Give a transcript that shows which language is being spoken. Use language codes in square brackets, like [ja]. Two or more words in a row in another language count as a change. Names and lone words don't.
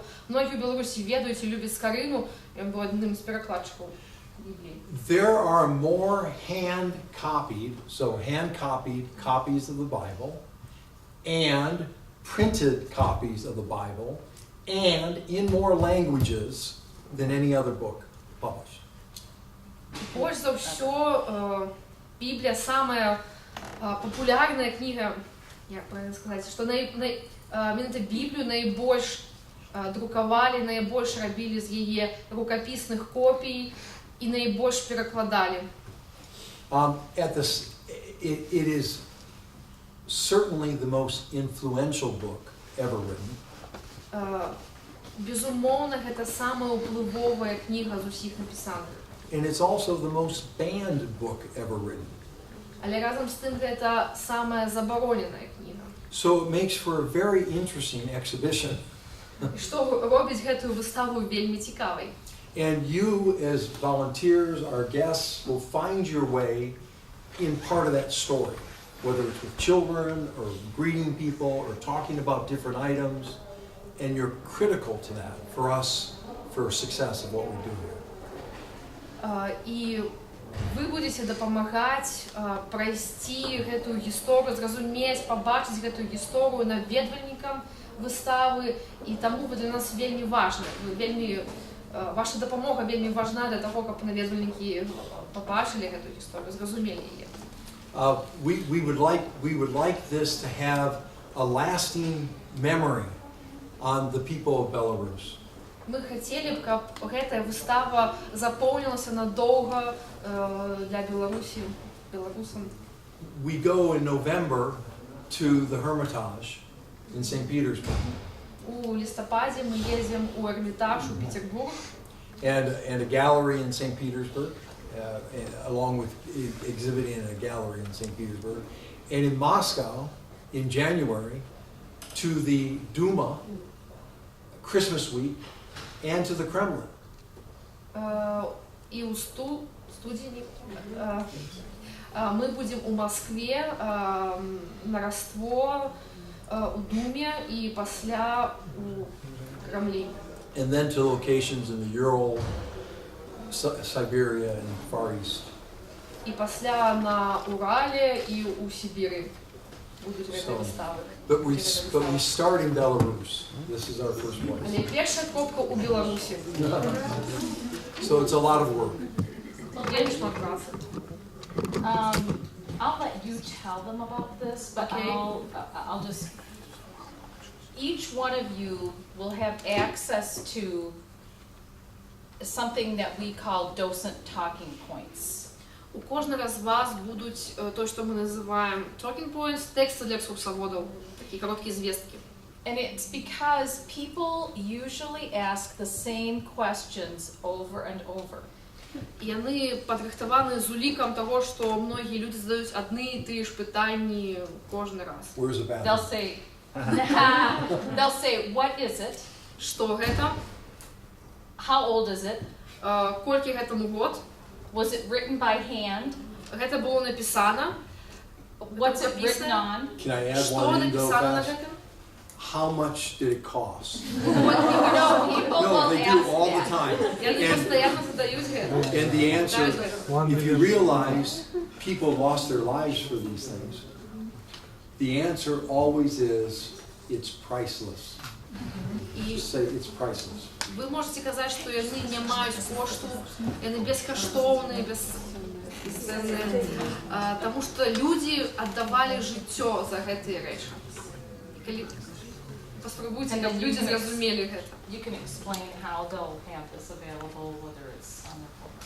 [be] Многія ў Беларусі ведаюць і любяць Скарыну, ён быў адным з перакладчыкаў Бібліі. [en] There are more hand-copied copies of the Bible, and printed copies of the Bible, and in more languages than any other book published. [be] Больш за ўсё Біблія самая папулярная кніга, як правильно сказаць, што менавіта Біблію найбольш друкавалі, найбольш рабілі з яе рукапісных копій і найбольш перакладалі. [en] It is certainly the most influential book ever written. [be] Безумоўна, гэта самая ўплывовая кніга з усіх напісаных. [en] And it's also the most banned book ever written. [be] Але разам з тым гэта самая забароненая кніга. [en] So it makes for a very interesting exhibition. [be] І што робіць гэтую выставу вельмі цікавай. [en] And you, as volunteers, our guests, will find your way in part of that story, whether it's with children or greeting people or talking about different items, and you're critical to that for us, for success of what we do here. [be] І вы будете дапамагаць прайсці гэтую гісторыю, зразумець, пабачыць гэтую гісторыю наведвальнікам выставы, і таму вы для нас вельмі важны. Ваша дапамога вельмі важна для таго, каб наведвальнікі пабачылі гэтую гісторыю, зразумелі яе. [en] We would like this to have a lasting memory on the people of Belarus. [be] Мы хацелі б, каб гэтая выстава запомнілася надоўга для беларусам. [en] We go in November to the Hermitage in St. Petersburg. [be] У лістападзе мы едзем у Эрмітаж у Петербург. [en] And a gallery in St. Petersburg, along with exhibiting in a gallery in St. Petersburg. And in Moscow, in January, to the Duma, Christmas week, and to the Kremlin. [be] І у студзені мы будем [ru] у Москве на Рождество, [be] у Думе і пасля у Кремлі. [en] And then to locations in the Ural, Siberia, and Far East. [be] І пасля на Урале і у Сибірі будуть гэтыя выставы. [en] But we start in Belarus. This is our first place. [be] Але першая кропка у Беларусі. [en] So it's a lot of work. [be] Вельмі шмат працы. [en] I'll let you tell them about this, but Okay. I'll just, each one of you will have access to something that we call docent talking points. [be] У кожнага з вас будуть то, што мы называем [en] talking points, [be] тексты для экскурсоводаў, [ru] такие короткие [be] звестки. [en] And it's because people usually ask the same questions over and over. [be] І яны падрыхтаваны з улікам таго, што многія людзі задаюць адны і тыя ж пытанні кожны раз. [en] Where's the They'll bathroom? say, what is it? [be] Што гэта? [en] How old is it? [be] Колькі гэтаму год? [en] Was it written by hand? [be] Гэта было напісана? [en] What's it written on? Can I add [be] Што [en] one in though [be] напісана на [en] fast? [be] гэтым? [en] How much did it cost? No, people No, will they do ask all the that. time. [be] Яны пастаянна задаюць гэта. [en] And the answer, [be] Давайте. [en] if you realize people lost their lives for these things, the answer always is, it's priceless. [be] І [en] Just say it's priceless. [be] вы можете казаць, што яны не маюць кошту, яны бескаштоўныя, бесцэнныя, таму што людзі аддавалі жыццё за гэтыя рэчы. І калі паспрабуйце, каб людзі зразумелі гэта. [en] You can explain how they'll have this available, whether it's on the phone.